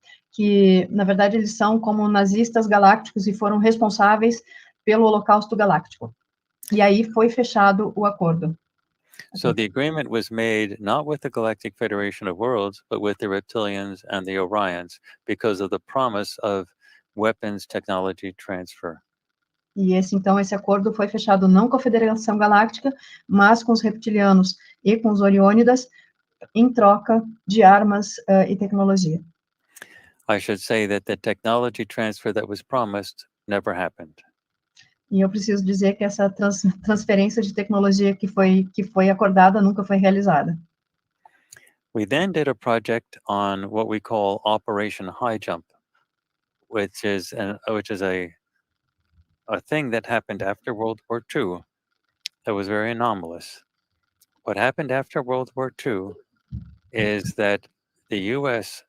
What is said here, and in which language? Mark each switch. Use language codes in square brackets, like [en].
[pt] que, na verdade, eles são como nazistas galácticos e foram responsáveis pelo Holocausto Galáctico. E aí foi fechado o acordo. [en] So the agreement was made not with the Galactic Federation of Worlds, but with the reptilians and the Orions, because of the promise of weapons technology transfer. [pt] E esse acordo foi fechado não com a Federação Galáctica, mas com os reptilianos e com os Oriônidas, em troca de armas e tecnologia. [en] I should say that the technology transfer that was promised never happened. [pt] E eu preciso dizer que essa transferência de tecnologia que foi acordada nunca foi realizada. [en] We then did a project on what we call Operation High Jump, which is a thing that happened after World War II that was very anomalous. What happened after World War II is that the U.S.